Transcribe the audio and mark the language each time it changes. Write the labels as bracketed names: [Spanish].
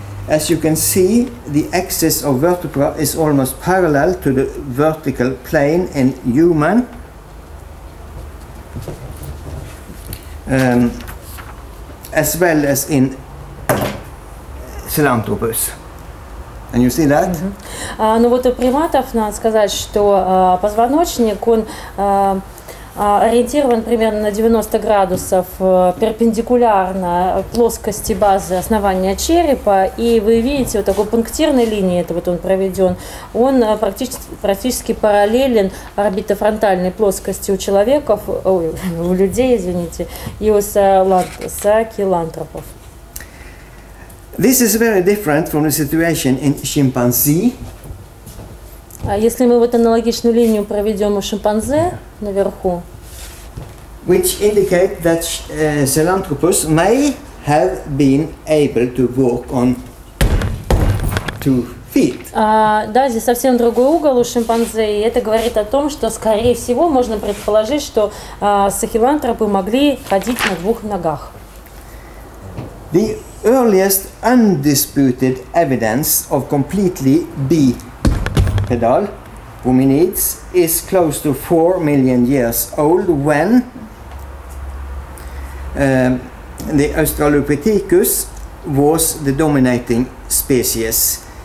[English] As you can see, the axis of vertebra is almost parallel to the vertical plane in human, as well as in Sahelanthropus. And you see that? [Russian] Ну вот у приматов надо сказать, что позвоночник, он ориентирован примерно на 90 градусов перпендикулярно плоскости базы основания черепа, и вы видите вот такой пунктирной линии, это вот он проведен, он практически параллелен орбитофронтальной плоскости у человеков, у людей, извините, и у сахелантропов. [English] This is very different from the situation in chimpanzee. [Russian] Если мы вот аналогичную линию проведем у шимпанзе наверху, [English] which indicate that Sahelanthropus may have been able to walk on 2 feet. [Russian] Да, здесь совсем другой угол у шимпанзе, и это говорит о том, что, скорее всего, можно предположить, что сахелантропы могли ходить на 2 ногах. [English] The earliest undisputed evidence of completely bipedal hominids is close to 4 million years old when the Australopithecus was the dominating species.